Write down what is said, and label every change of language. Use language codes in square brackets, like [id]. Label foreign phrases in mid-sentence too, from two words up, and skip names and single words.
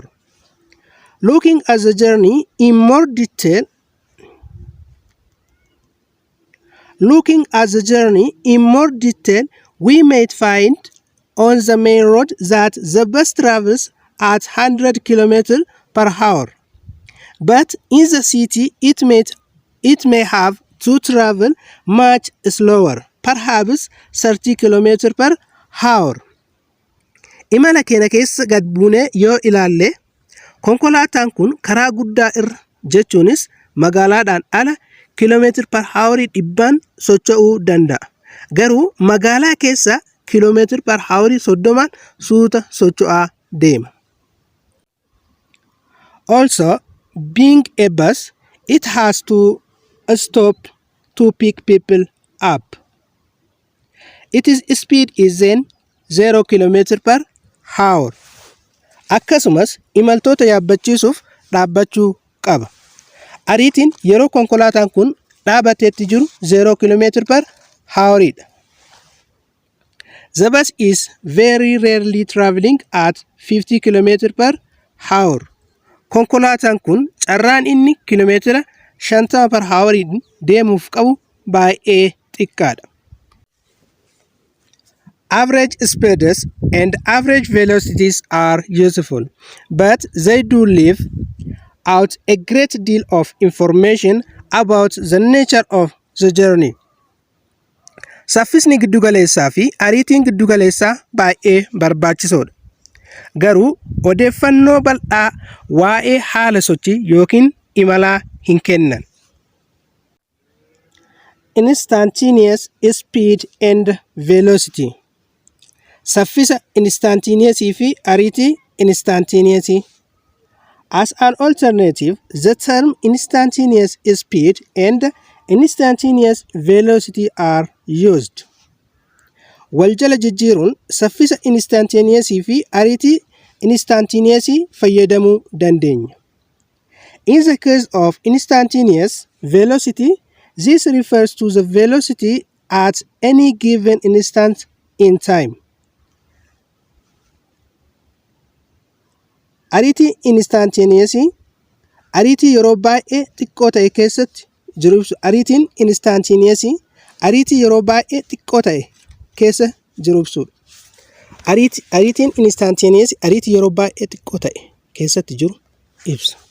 [en] Looking at the journey in more detail, we might find on the main road that the bus travels at 100 km per hour. But in the city, it may have to travel much slower, perhaps 30 km per hour. [om] Imala keenya keessa gad buunee yoo ilaalle konkolaataan kun karaa guddaa irra jechuunis magaalaadhaan ala kiiloomeetira [en] per hour [om] 100 socho'uu danda'a. Garuu magaalaa keessa kiiloomeetira [en] per hour [om] 30 suuta socho'aa deema. [en] Also, being a bus, it has to stop to pick people up. Its speed is then 0 km per hour. [om] Akkasumas imaltoota yaabbachiisuuf dhaabbachuu qaba. Ariitiin yeroo konkolaataan kun dhaabateetti jiru 0 [en] km per hour. The bus is very rarely traveling at 50 km per hour. [om] Konkolaataan kun carraan inni kiiloomeetira 50 [en] per hour [om] deemuuf qabu baay'ee xiqqaadha. [en] Average speeds and average velocities are useful, but they do leave out a great deal of information about the nature of the journey. [om] Saffisni giddugaleessaa fi ariitiin giddugaleessaa baay'ee barbaachisoodha. Garuu odeeffannoo bal'aa waa'ee haala sochii yookiin imalaa hin kennan. [en] Instantaneous speed and velocity. [om] Saffisa instantaneous fi ariitii instantaneous. [en] As an alternative, the term instantaneous speed and instantaneous velocity are used. [om] Waljala jijjiiruun saffisa instantaneous fi ariitii instantaneous fayyadamuu dandeenya. [en] In the case of instantaneous velocity, this refers to the velocity at any given instant in time. [om] Ariitii instantaneous ariitii yeroo baay'ee xiqqoo ta'e keessatti jiru ibsu. Ariitiin instantaneous ariitii yeroo baay'ee xiqqoo ta'e keessa jiru ibsudha. Ariitiin instantaneous ariitii yeroo baay'ee xiqqoo ta'e keessatti jiru ibsa.